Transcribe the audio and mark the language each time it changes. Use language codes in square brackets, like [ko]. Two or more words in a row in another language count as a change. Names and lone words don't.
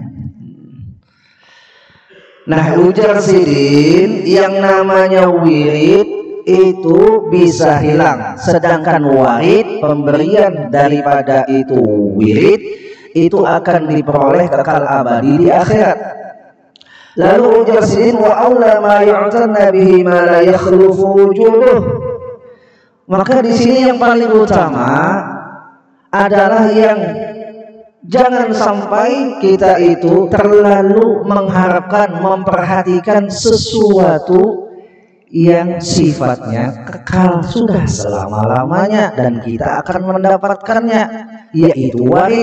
[id] Nah, ujar Sidin, yang namanya wirid itu bisa hilang, sedangkan warid, pemberian daripada itu wirid, itu akan diperoleh kekal abadi di akhirat. Lalu ujar Sidin, [ar] wa aula ma yu'tanna bihi ma la yakhlufu wujuduh. [id] Maka di sini yang paling utama adalah yang jangan sampai kita itu terlalu mengharapkan, memperhatikan sesuatu yang sifatnya kekal sudah selama-lamanya dan kita akan mendapatkannya, yaitu warid.